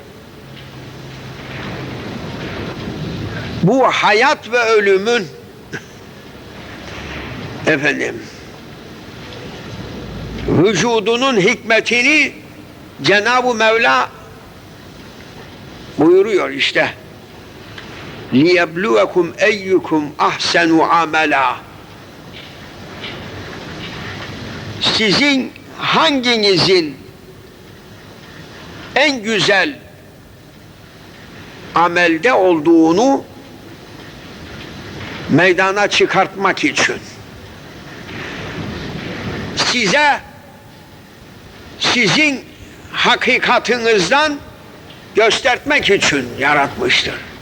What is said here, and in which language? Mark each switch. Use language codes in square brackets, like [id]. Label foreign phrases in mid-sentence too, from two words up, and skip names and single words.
[tr] Bu hayat ve ölümün vücudunun hikmetini Cenab-ı Mevla buyuruyor işte. [ar] لِيَبْلُوَكُمْ اَيُّكُمْ اَحْسَنُ عَمَلًا. [tr] Sizin hanginizin en güzel amelde olduğunu meydana çıkartmak için, size sizin hakikatinizden göstermek için yaratmıştır.